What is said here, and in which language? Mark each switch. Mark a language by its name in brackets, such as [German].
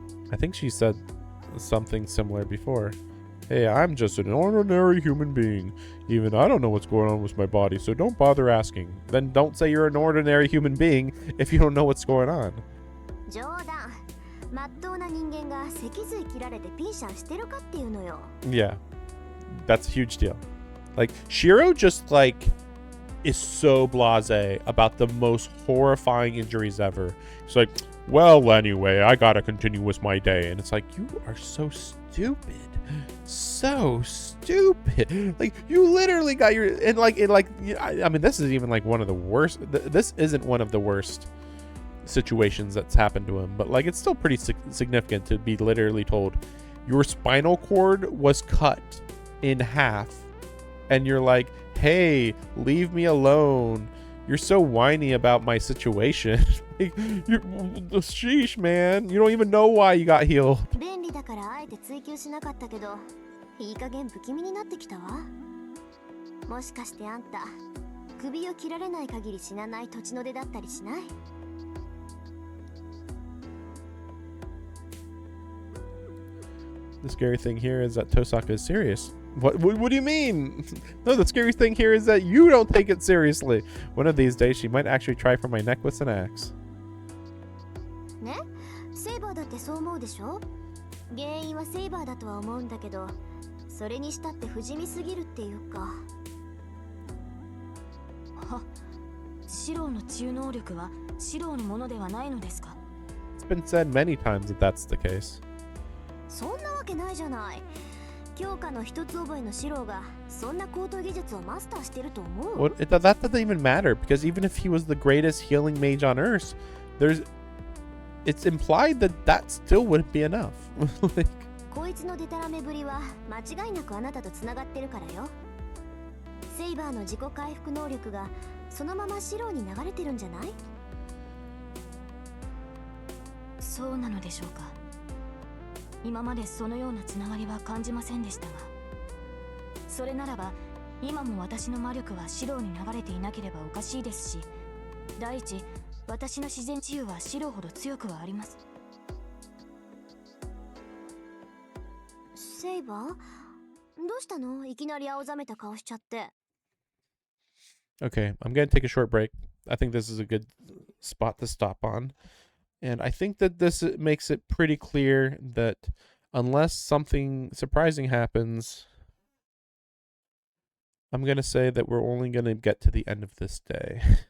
[English] I think she said something similar before. Hey, I'm just an ordinary human being. Even I don't know what's going on with my body, so don't bother asking. Then don't say you're an ordinary human being if you don't know what's going on. [Japanese] 冗談。まっとうな人間が脊髄切られてピンシャンしてるかっていうのよ。 [English] Yeah. That's a huge deal. Like, Shiro just, like, is so blasé about the most horrifying injuries ever. It's like, well, anyway, I gotta continue with my day. And it's like, you are so stupid. So stupid. Like, you literally got your... And, like, I mean, this is even, like, one of the worst... This isn't one of the worst situations that's happened to him. But, like, it's still pretty significant to be literally told, your spinal cord was cut in half. And you're like, hey, leave me alone. You're so whiny about my situation. Sheesh, man. You don't even know why you got healed. [Japanese] 便利だからあえて追求しなかったけど、いい加減不気味になってきたわ。もしかしてあんた、首を切られない限り死なない土地の出だったりしない？ [English] The scary thing here is that Tosaka is serious. What do you mean? No, the scary thing here is that you don't take it seriously. One of these days, she might actually try for my neck with an axe. [Japanese] ね、セイバーだってそう思うでしょ？原因はセイバーだとは思うんだけど、それにしたって不死身すぎるっていうか。は、シローの治癒能力はシローのものではないのですか？ [English] been said many times that that's the case. [Japanese] そんなわけないじゃない。教科の一つ覚えのシローがそんな高等技術をマスターしてると思う？ [English] That doesn't even matter, because even if he was the greatest healing mage on Earth, it's implied that that still wouldn't be enough. Like, [Japanese] こいつのデタラメぶりは間違いなくあなたとつながってるからよ。セイバーの自己回復能力がそのままシローに流れてるんじゃない？そうなのでしょうか。今までそのようなつながりは感じませんでしたが、それならば今も私の魔力はシローに流れていなければおかしいですし、第一、私の自然治癒はシローほど強くはあります。セイバー、どうしたの？いきなり青ざめた顔しちゃって。 [English] okay, I'm gonna take a short break. I think this is a good spot to stop on. And I think that this makes it pretty clear that unless something surprising happens, I'm going to say that we're only going to get to the end of this day.